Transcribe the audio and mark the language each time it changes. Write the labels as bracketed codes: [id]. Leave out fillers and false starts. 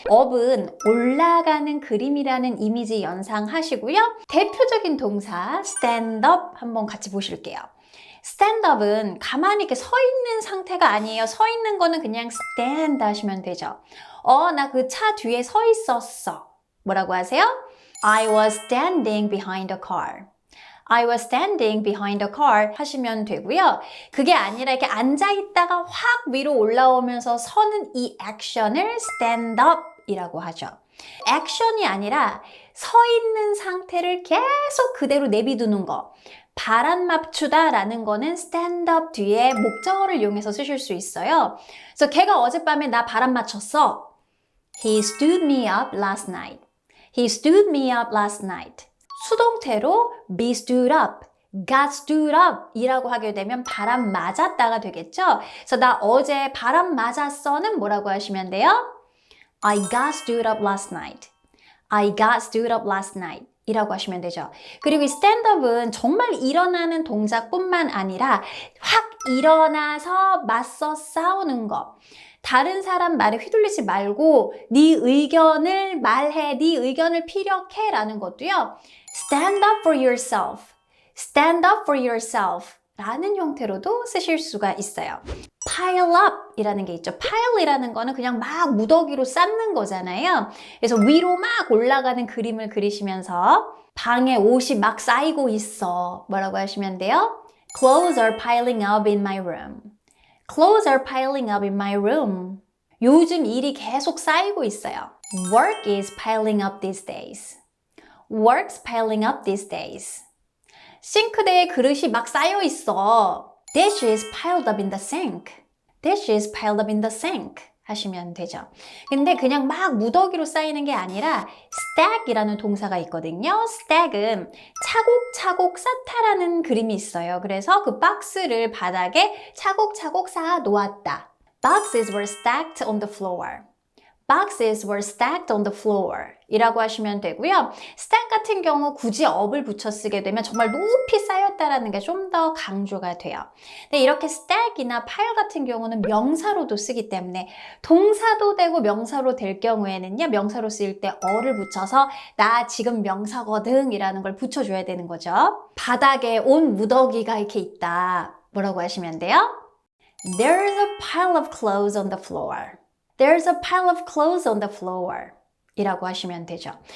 [ko] up은 올라가는 그림이라는 이미지 연상하시고요. 대표적인 동사 stand up 한번 같이 보실게요. stand up은 가만히 이렇게 서 있는 상태가 아니에요. 서 있는 거는 그냥 stand 하시면 되죠. 나 그 차 뒤에 서 있었어. 뭐라고 하세요? [en] I was standing behind the car. I was standing behind the car [ko] 하시면 되고요. 그게 아니라 이렇게 앉아있다가 확 위로 올라오면서 서는 이 액션을 stand up 이라고 하죠. 액션이 아니라 서 있는 상태를 계속 그대로 내비두는 거. 바람 맞추다 라는 거는 stand up 뒤에 목적어를 이용해서 쓰실 수 있어요. 그래서 걔가 어젯밤에 나 바람 맞췄어. [en] He stood me up last night. He stood me up last night. [ko] 수동태로 [en] be stood up, got stood up [ko] 이라고 하게 되면 바람 맞았다가 되겠죠? 그래서 나 어제 바람 맞았어는 뭐라고 하시면 돼요? [en] I got stood up last night. I got stood up last night [ko] 이라고 하시면 되죠. 그리고 이 stand up은 정말 일어나는 동작뿐만 아니라 확 일어나서 맞서 싸우는 거. 다른 사람 말에 휘둘리지 말고 네 의견을 말해, 네 의견을 피력해 라는 것도요. [en] Stand up for yourself. Stand up for yourself [ko] 라는 형태로도 쓰실 수가 있어요. pile up 이라는 게 있죠. pile이라는 거는 그냥 막 무더기로 쌓는 거잖아요. 그래서 위로 막 올라가는 그림을 그리시면서 방에 옷이 막 쌓이고 있어. 뭐라고 하시면 돼요? [en] Clothes are piling up in my room. Clothes are piling up in my room. [ko] 요즘 일이 계속 쌓이고 있어요. [en] Work is piling up these days. Work's piling up these days. [ko] 싱크대에 그릇이 막 쌓여 있어. [en] Dishes piled up in the sink. Dishes piled up in the sink. [ko] 하시면 되죠. 근데 그냥 막 무더기로 쌓이는 게 아니라 stack이라는 동사가 있거든요. stack은 차곡차곡 쌓다라는 그림이 있어요. 그래서 그 박스를 바닥에 차곡차곡 쌓아 놓았다. [en] Boxes were stacked on the floor. Boxes were stacked on the floor [ko] 이라고 하시면 되고요. stack 같은 경우 굳이 up을 붙여 쓰게 되면 정말 높이 쌓였다라는 게 좀 더 강조가 돼요. 근데 이렇게 stack이나 pile 같은 경우는 명사로도 쓰기 때문에 동사도 되고 명사로 될 경우에는요. 명사로 쓰일 때 어를 붙여서 나 지금 명사거든 이라는 걸 붙여줘야 되는 거죠. 바닥에 온 무더기가 이렇게 있다. 뭐라고 하시면 돼요? [en] There's a pile of clothes on the floor. There's a pile of clothes on the floor [ko] 이라고 하시면 되죠.